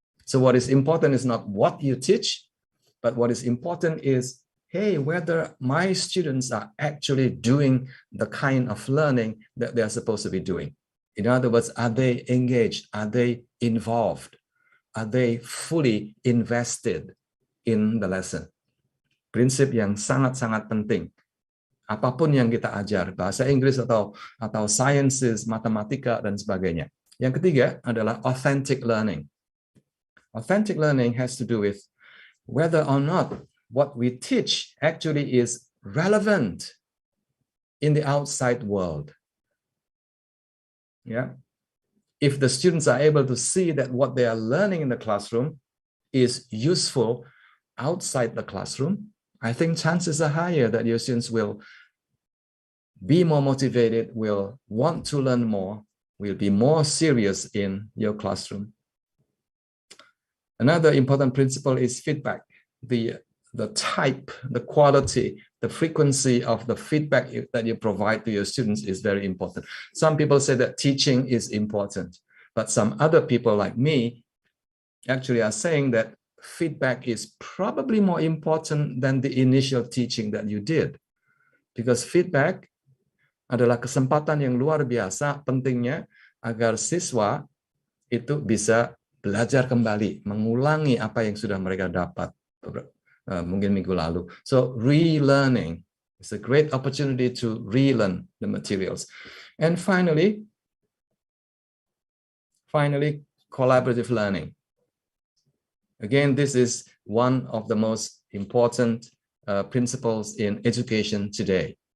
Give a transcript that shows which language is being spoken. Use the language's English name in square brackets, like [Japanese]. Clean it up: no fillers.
[English] So what is important is not what you teach, but what is important is, hey, whether my students are actually doing the kind of learning that they're supposed to be doing. In other words, are they engaged? Are they involved? Are they fully invested in the lesson? [Indonesian] Prinsip yang sangat-sangat penting. Apapun yang kita ajar, bahasa Inggris atau sciences, matematika, dan sebagainya. Yang ketiga adalah authentic learning. [English] Authentic learning has to do with whether or not what we teach actually is relevant in the outside world. Yeah. If the students are able to see that what they are learning in the classroom is useful outside the classroom, I think chances are higher that your students will be more motivated, will want to learn more, will be more serious in your classroom. Another important principle is feedback. The type, the quality, the frequency of the feedback that you provide to your students is very important. Some people say that teaching is important, but some other people like me actually are saying that feedback is probably more important than the initial teaching that you did. Because [Indonesian] feedback adalah kesempatan yang luar biasa pentingnya agar siswa itu bisa belajar kembali, mengulangi apa yang sudah mereka dapat mungkin minggu lalu. [English] So relearning is a great opportunity to relearn the materials. And finally, collaborative learning. Again, this is one of the most important principles in education today.